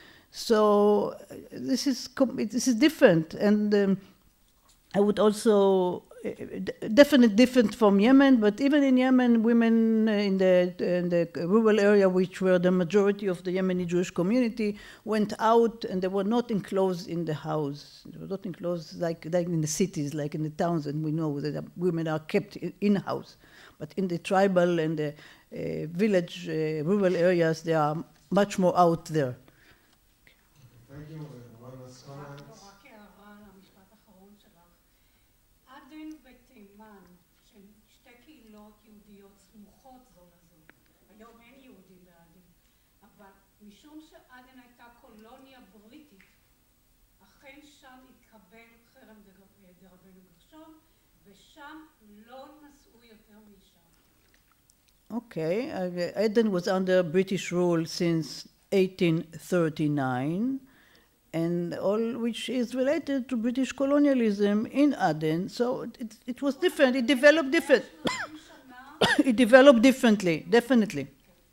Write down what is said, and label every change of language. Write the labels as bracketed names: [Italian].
[English] So this is different, and I would also definitely different from Yemen, but even in Yemen, women in the rural area, which were the majority of the Yemeni Jewish community, went out and they were not enclosed in the house. They were not enclosed like in the cities, like in the towns, and we know that women are kept in-house. But in the tribal and the village, rural areas, they are much more out there. Thank you. One last comment. [Hebrew] רק הערה למשפט האחרון שלך. עדן ותימן, שהן שתי קהילות יהודיות סמוכות זו לזו. היום אין יהודים בעדן. אבל משום שעדן הייתה קולוניה בריטית, אכן שם התקבל חרם דרבנו גרשום, ושם לא נסעו יותר מאישה. [English] Okay, Aden was under British rule since 1839, and all which is related to British colonialism in Aden. So it was different. It developed different. It developed differently, definitely.